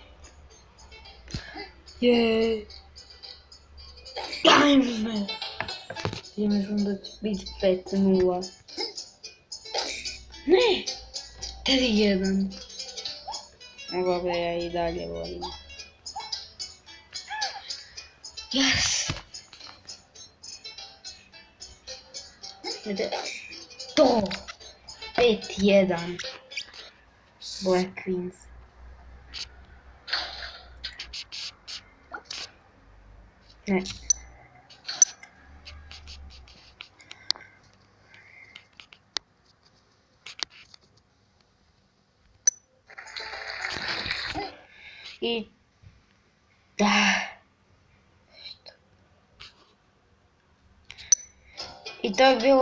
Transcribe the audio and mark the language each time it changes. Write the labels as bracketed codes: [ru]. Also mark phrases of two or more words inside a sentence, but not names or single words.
[hr] Jej! Daj me! Ja mislim da će biti 5-0. Ne! 3-1. Mogla bi ja i dalje volim. [en] Yes! [hr] To! 5-1. Black Queens. Ne. I to je bilo